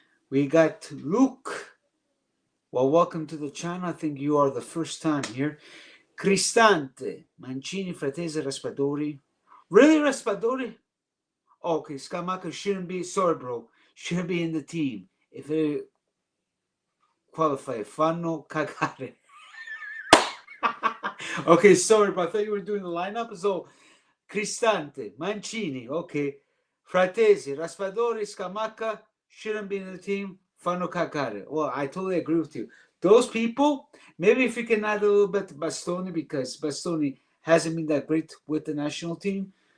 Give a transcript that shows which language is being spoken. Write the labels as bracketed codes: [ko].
[en] We got Luke. Well, welcome to the channel. I think you are the first time here. Cristante, Mancini, Fratese, Raspadori. Really, Raspadori? Okay, Scamacca shouldn't be, sorry, bro, shouldn't be in the team. If it qualify, [it] fanno cagare. [en] Okay, sorry, but I thought you were doing the lineup. So, Cristante, Mancini, okay. Fratesi, Raspadori, Scamacca shouldn't be in the team. [it] Fanno cagare. [en] Well, I totally agree with you. Those people, maybe if you can add a little bit to Bastoni, because Bastoni hasn't been that great with the national team.